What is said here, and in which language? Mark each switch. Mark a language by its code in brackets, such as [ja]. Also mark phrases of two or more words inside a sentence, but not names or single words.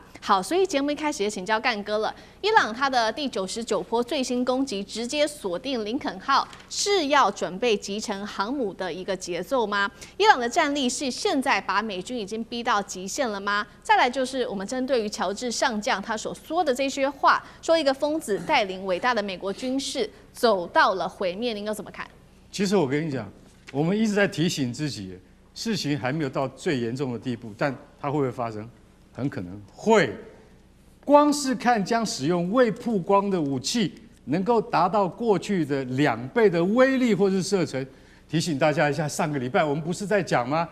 [zh] 好，所以節目一開始也請教幹哥了。伊朗它的第99波最新攻擊直接鎖定林肯號，是要準備擊沉航母的一個節奏嗎？伊朗的戰力是現在把美軍已經逼到極限了嗎？再來就是我們針對於喬治上將他所說的這些話，說一個瘋子帶領偉大的美國軍事走到了毀滅，您又怎麼看？其實我跟你講，我們一直在提醒自己，事情還沒有到最嚴重的地步，但它會不會發生？很可能會。光是看將使用未曝光的武器能夠達到過去的2倍的威力或是射程，提醒大家一下，上個禮拜我們不是在講嗎？